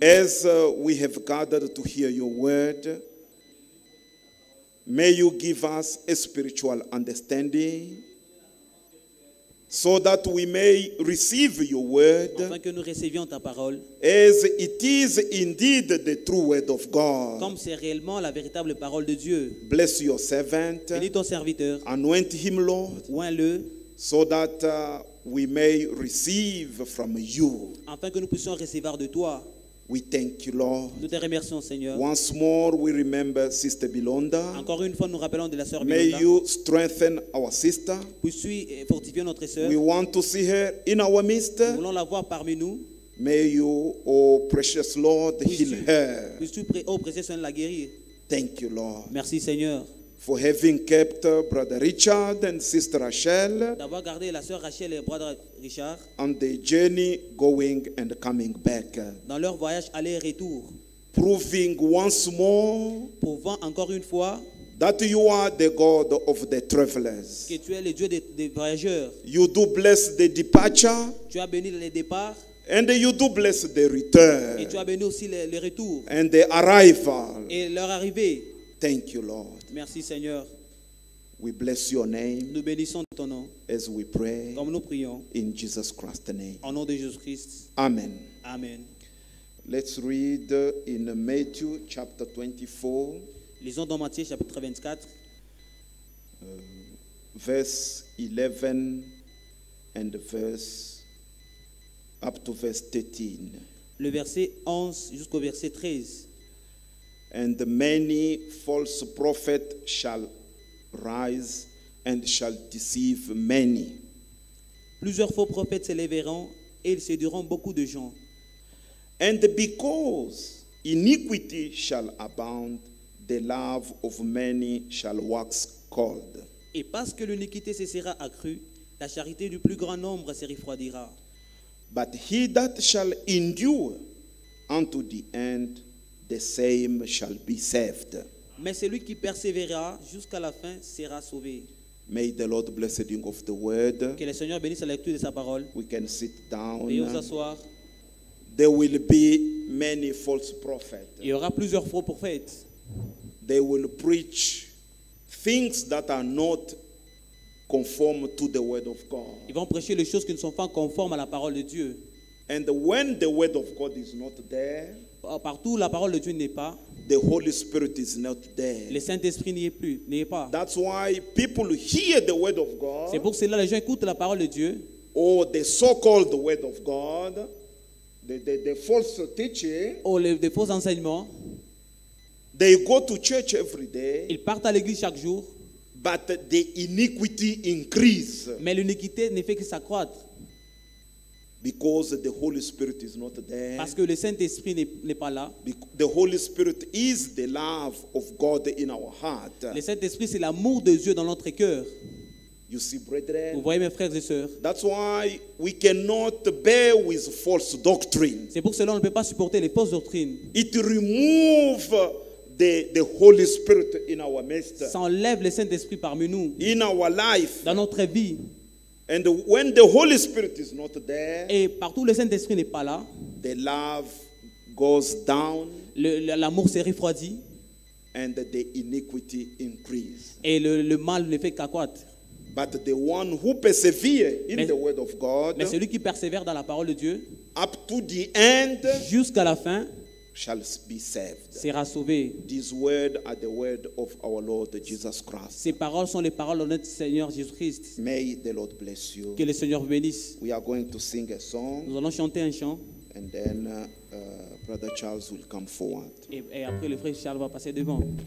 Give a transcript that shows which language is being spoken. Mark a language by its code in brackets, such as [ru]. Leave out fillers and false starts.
[en] As we have gathered to hear your word, may you give us a spiritual understanding so that we may receive your word [fr] Afin que nous recevions ta parole, [en] as it is indeed the true word of God. [fr] comme c'est réellement la véritable parole de Dieu. [en] Bless your servant, [fr] Bénis ton serviteur, [en] anoint him, Lord, [fr] oins-le, [en] so that we may receive from you. [fr] afin que nous puissions recevoir de toi. [en] We thank you, Lord. [fr] Nous te remercions, Seigneur. [en] Once more, we remember Sister Bilonda. [fr] Encore une fois, nous rappelons de la sœur [en] May [fr] Bilonda. [en] you strengthen our sister. [fr] Puisses-tu fortifier notre sœur. [en] We want to see her in our midst. [fr] Nous voulons la voir parmi nous. [en] May you, oh precious Lord, heal her. [fr] Puisses-tu, ô précieux Seigneur, la guérir. [en] Thank you, Lord, [fr] Merci, Seigneur, [en] for having kept Brother Richard and Sister Rachel [fr] d'avoir gardé la sœur Rachel et le brother Richard [en] on the journey going and coming back, [fr] dans leur voyage aller-retour, [en] proving once more [fr] prouvant encore une fois [en] that you are the God of the travelers. [fr] que tu es le Dieu des voyageurs. [en] You do bless the departure [fr] Tu as béni les départs [en] and you do bless the [fr] et [en] return [fr] tu as béni aussi le retour [en] and the arrival. [fr] et leur arrivée. [en] Thank you, Lord. [fr] Merci, Seigneur. [en] We bless your name [fr] Nous bénissons ton nom [en] as we pray [fr] comme nous prions [en] in Jesus Christ's name. [fr] au nom de Jésus-Christ. [en] Amen. [fr] Amen. [en] Let's read in Matthew chapter 24, [fr] Lisons dans Matthieu chapitre 24, [en] verse 11 and verse up to verse 13. [fr] le verset 11 jusqu'au verset 13. [en] And many false prophets shall rise and shall deceive many. [fr] Plusieurs faux prophètes s'élèveront et ils séduiront beaucoup de gens. [en] And because iniquity shall abound, the love of many shall wax cold. [fr] Et parce que l'iniquité se sera accrue, la charité du plus grand nombre se refroidira. [en] But he that shall endure unto the end, the same shall be saved. [fr] Mais celui qui persévérera jusqu'à la fin sera sauvé. [en] May the Lord bless the reading of the word. [fr] Que le Seigneur bénisse la lecture de sa parole. [en] We can sit [fr] Veuillez vous [en] down. [fr] asseoir. [en] There will be many false prophets. [fr] Il y aura plusieurs faux prophètes. [en] They will preach things that are not conform to the word of God. [fr] Ils vont prêcher les choses qui ne sont pas conformes à la parole de Dieu. [en] And when the word of God is not there, [fr] Partout où la parole de Dieu n'est pas, [en] the Holy Spirit is not there. [fr] le Saint-Esprit n'y est plus, n'y est pas. [en] That's why people hear the word of [fr] C'est [en] God, [fr] pour cela que les gens écoutent la parole de Dieu, [en] or the so-called word of God, the false teaching. [fr] ou des faux enseignements. [en] They go to church every day, [fr] Ils partent à l'église chaque jour, [en] but the iniquity increase [fr] mais l'iniquité ne fait que s'accroître. [en] because the Holy Spirit is not there. [fr] Parce que le Saint-Esprit n'est pas là. [en] The Holy Spirit is the love of God in our heart. [fr] Le Saint-Esprit, c'est l'amour de Dieu dans notre cœur. [en] You see, [fr] Vous [en] brethren? [fr] voyez, mes frères et sœurs, [en] That's why we cannot bear with false doctrine. [fr] c'est pour cela qu'on ne peut pas supporter les fausses doctrines. [en] It removes the Holy Spirit in our midst, [fr] Ça enlève le Saint-Esprit parmi nous, [en] in our life. [fr] dans notre vie. [en] And when the Holy Spirit is not there, [fr] Et partout où le Saint-Esprit n'est pas là, [en] the love goes down [fr] l'amour se refroidit [en] and the iniquity increase. [fr] et le mal ne fait qu'accroître. [en] But the one who persevere in [fr] Mais- [en] the word of God [fr] Mais celui qui persévère dans la parole de Dieu, [en] up to the end [fr] jusqu'à la fin, [en] shall be saved. [fr] sera sauvé. [en] These words are the word of our Lord Jesus Christ. [fr] Ces paroles sont les paroles de notre Seigneur Jésus-Christ. [en] May the Lord bless you. [fr] Que le Seigneur vous bénisse. [en] We are going to sing a song, [fr] Nous allons chanter un chant [en] and then Brother Charles will come forward. [fr] et après le frère Charles va passer devant.